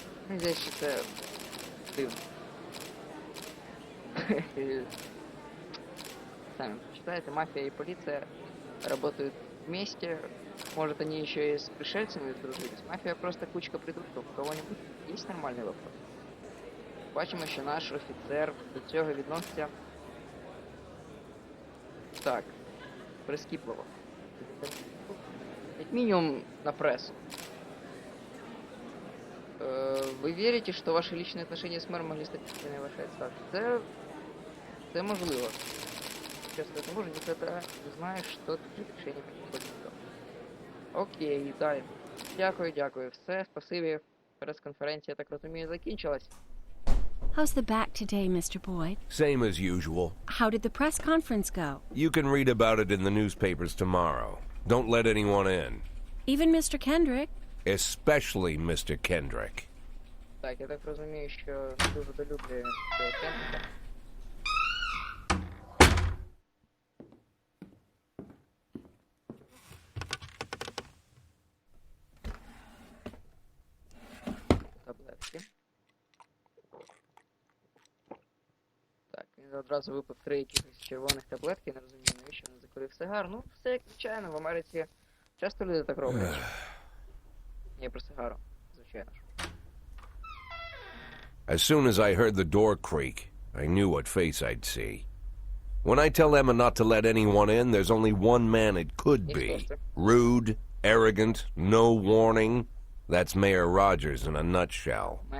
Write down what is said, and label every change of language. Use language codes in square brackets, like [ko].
[ru] Здесь что-то дивно. Сами почитайте, мафия и полиция работают вместе. Может, они еще и с пришельцами сдружились. Мафия просто кучка придурков. У кого-нибудь есть нормальный вопрос? [uk] Бачимо, що наш офіцер до цього відноситься так, прискіпливо. Як мінімум на прессу. [ru] Вы верите, что ваши личные отношения с мэром могли стать причиной вашей отставки? Это [uk] можливо. [ru] Честно, это может, если ты не знаешь, что ты решение приходится. [uk] Окей, далі. Дякую. [ru] Все, [uk] спасибі. Прес-конференція, я так розумію, закінчилась. [en] How's the back today, Mr. Boyd? Same as usual. How did the press conference go? You can read about it in the newspapers tomorrow. Don't let anyone in. Even Mr. Kendrick? Especially Mr. Kendrick. [uk] Так, я так розумію, що дуже долюблює цього Кендрика. Таблетки. Так, він одразу випив 3 якихось червоних таблетки, не розумію, навіщо він закурив сигар. Ну, все як звичайно, в Америці часто люди так роблять. Ні, про сигару, звичайно ж. [en] As soon as I heard the door creak, I knew what face I'd see. When I tell Emma not to let anyone in, there's only one man it could be. Rude, arrogant, no warning. That's Mayor Rogers in a nutshell.